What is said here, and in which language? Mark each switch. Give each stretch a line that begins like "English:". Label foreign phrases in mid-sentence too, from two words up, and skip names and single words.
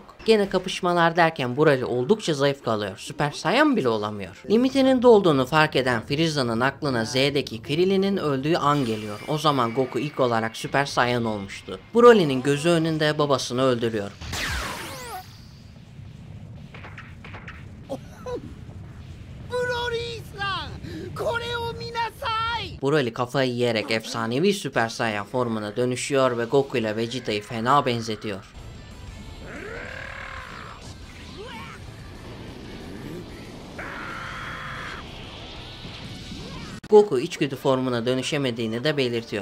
Turkish: Gene kapışmalar derken Broly oldukça zayıf kalıyor. Süper Saiyan bile olamıyor. Limitinin dolduğunu fark eden Frieza'nın aklına Z'deki Krillin'in öldüğü an geliyor. O zaman Goku ilk olarak Süper Saiyan olmuştu. Broly'nin gözü önünde babasını öldürüyor.
Japanese: ブロリーさん、これを見なさい。
Turkish: Broly kafayı yiyerek efsanevi Süper Saiyan formuna dönüşüyor ve Goku ile Vegita'yı fena benzetiyor. Goku içgüdü formuna dönüşemediğini de belirtiyor.